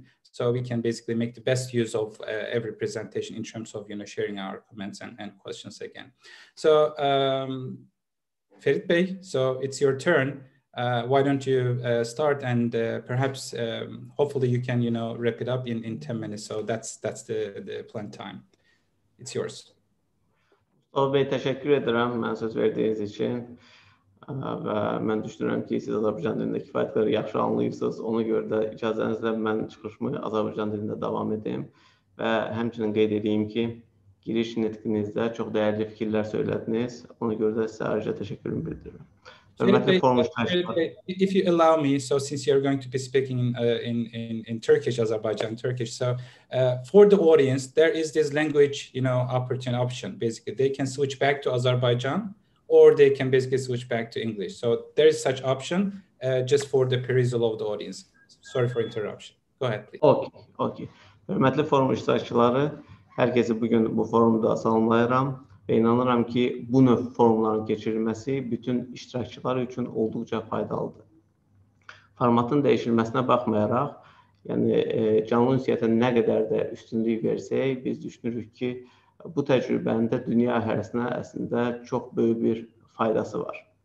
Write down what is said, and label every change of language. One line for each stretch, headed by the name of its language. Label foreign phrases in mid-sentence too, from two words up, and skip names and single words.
English: So we can basically make the best use of every presentation in terms of, sharing our comments and questions again. So Ferit Bey, so it's your turn. Why don't you start, and perhaps hopefully you can wrap it up in 10 minutes. So that's the planned time. It's yours.
Azerbaijani: Mustafa Bey, təşəkkür edirəm mən söz verdiyiniz üçün. Və mən düşünürəm ki, siz Azərbaycan dilində kifayət qədər yaxşı anlayırsınız. Ona görə də icazənizlə mən çıxışımı Azərbaycan dilində davam edeyim və həmçinin qeyd edeyim ki, giriş nitqinizdə çox dəyərli fikirlər söylədiniz. Ona görə də sizə ayrıca təşəkkürümü bildirirəm. Hörmətli forum iştirakçıları.
English: If you allow me, so since you're going to be speaking in Turkish, Azerbaijan Turkish, so for the audience, there is this language, option. Basically, they can switch back to Azerbaijan, or they can basically switch back to English. So there is such option just for the perusal of the audience. Sorry for interruption. Go ahead, please. Okay.
Azerbaijani: Hörmətli forum iştirakçıları, hər kəsi bugün bu forumda salamlayıram və inanıram ki, bu növ forumların keçirilməsi bütün iştirakçılar üçün olduqca faydalıdır. Formatın dəyişilməsinə baxmayaraq, yəni canlı ünsiyyətə nə qədər də üstünlük versək, biz düşünürük ki, bu təcrübənin də dünya əhalsinə əslində çox böyük bir faydası var.